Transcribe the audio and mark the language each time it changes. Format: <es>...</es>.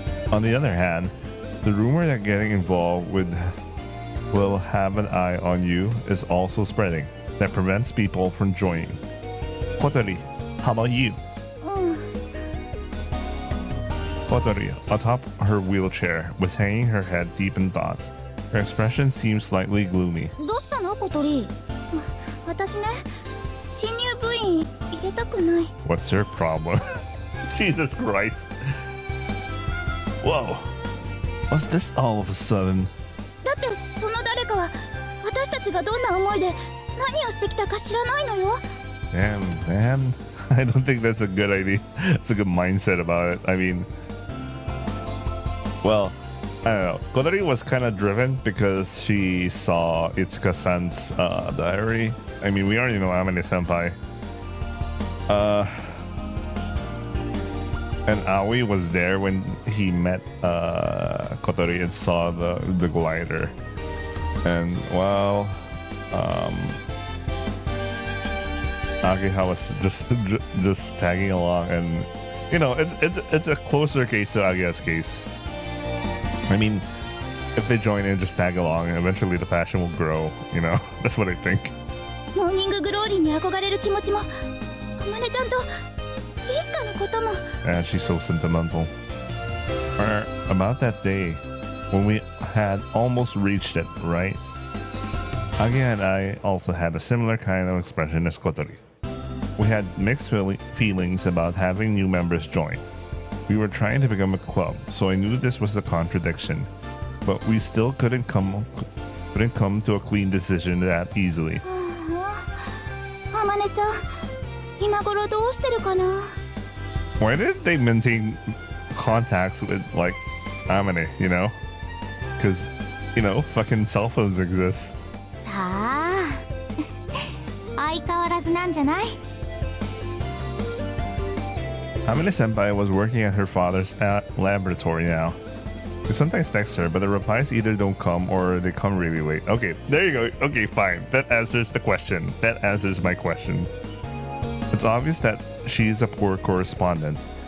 <en>On the other hand, the rumor that getting involved will have an eye on you is also spreading. That prevents people from joining. Kotori, how about you? Kotori, atop her wheelchair, was hanging her head deep in thought. Her expression seemed slightly gloomy.</en> <ja>どうしたの小鳥？私ね、新入部員入れたくない。</ja> <en>What's your problem? Jesus Christ. Whoa. What's this all of a sudden?</en> <ja>だってその誰かは私たちがどんな思いで何をしてきたか知らないのよ。</ja> <en>Damn, man. I don't think that's a good idea. It's a good mindset about it. I mean, well, I don't know. Kodori was kind of driven because she saw Itsuka-san's diary. I mean, we already know Amane Senpai. And Aoi was there when he met Kotori and saw the glider. And well, Ageha was just tagging along, and you know, it's a closer case to Ageha's case. I mean, if they join in, just tag along, and eventually the passion will grow. You know, that's what I think.</en> <ja>モーニンググローリーに憧れる気持ちも、あまねちゃんとイスカのことも。</ja> <en>And she's so sentimental. About that day, when we had almost reached it, right? Ageha and I also had a similar kind of expression as Kotori. We had mixed feelings about having new members join. We were trying to become a club, so I knew this was a contradiction, but we still couldn't come to a clean decision that easily.</en> <ja>あまねちゃん、今頃どうしてるかな。</ja> <en>Why did they maintain contacts with like Amane, you know? Because, you know, fucking cell phones exist.</en> <ja>さあ、相変わらずなんじゃない。</ja> <en>Amane Senpai was working at her father's laboratory now. We sometimes text her, but the replies either don't come or they come really late. Okay, there you go. Okay, fine. That answers the question. That answers my question. It's obvious that she's a poor correspondent.</en>